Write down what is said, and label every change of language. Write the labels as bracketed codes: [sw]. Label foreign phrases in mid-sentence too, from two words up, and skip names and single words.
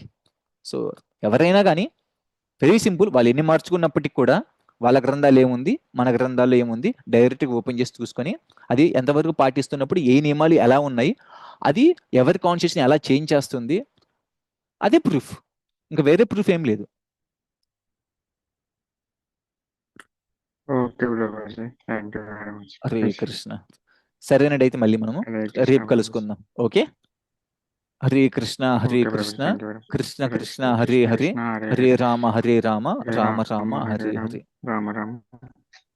[te] సో ఎవరైనా కానీ [en] very simple, [te] వాళ్ళు ఎన్ని మార్చుకున్నప్పటికీ కూడా వాళ్ళ గ్రంథాలు ఏముంది, మన గ్రంథాల్లో ఏముంది, డైరెక్ట్గా ఓపెన్ చేసి చూసుకొని అది ఎంతవరకు పాటిస్తున్నప్పుడు ఏ నియమాలు ఎలా ఉన్నాయి, అది ఎవరి కాన్షియస్ని ఎలా చేంజ్ చేస్తుంది, అదే ప్రూఫ్, ఇంకా వేరే ప్రూఫ్ ఏం లేదు. [en] OK brotherji, thank you very much. [sa] హరే కృష్ణ. [te] సరేనండి, అయితే మళ్ళీ మనము [sa] హరే కృష్ణ [te] రేపు బ్రదర్జీ. కలుసుకుందాం. ఓకే, [sa] హరే కృష్ణ హరే [en] OK brotherji, [sa] కృష్ణ, [en] Thank you very much. [sa] కృష్ణ హరే కృష్ణ కృష్ణ హరే కృష్ణ హరే, కృష్ణ హరే హరే హరే, రామ హరే రామ, హరే రామ రామ రామ హరే హరే రామ, హరే. రామ రామ